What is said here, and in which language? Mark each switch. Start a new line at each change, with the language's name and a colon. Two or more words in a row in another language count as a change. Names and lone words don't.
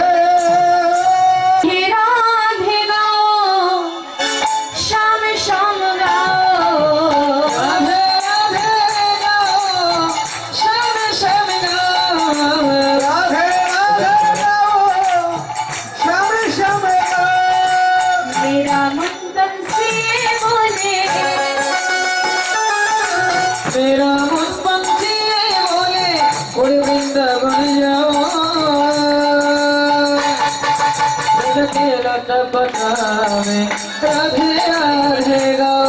Bangla: হে রাধে গাও শ্যাম শ্যাম গাও রাধে রাধে গাও শ্যাম শ্যাম গাও রাধে রাধে গাও শ্যাম শ্যাম গাও
Hindi: मेरा मन तन से बोले मेरा मन पंछी बोले उड़ वृंदावन जाओ के लता बनावे राधे राधे गाओ